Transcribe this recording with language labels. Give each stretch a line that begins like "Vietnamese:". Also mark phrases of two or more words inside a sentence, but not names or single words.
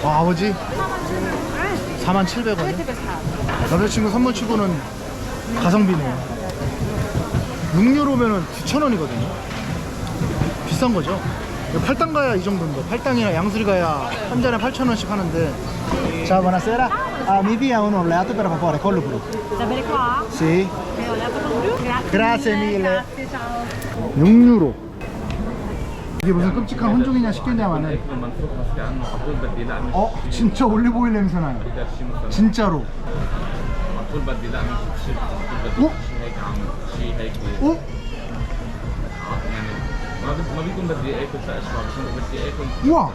Korean: 아버지 47,000원. 남자친구 선물 치고는 가성비네요. 6유로면은 9,000원이거든요. 비싼 거죠. 8당 가야 이 정도인데, 8당이나 양수리 가야 한 잔에 8,000원씩 하는데.
Italian: Ciao, buonasera. Mi dia un oleato per favore, collo blu. Da bere qua? Sì. Grazie. Grazie mille. Grazie, ciao.
Korean: 6유로. 이게 무슨 끔찍한 혼종이냐 싶겠냐마는. 진짜 올리브오일 냄새 나요. 진짜로. 우와!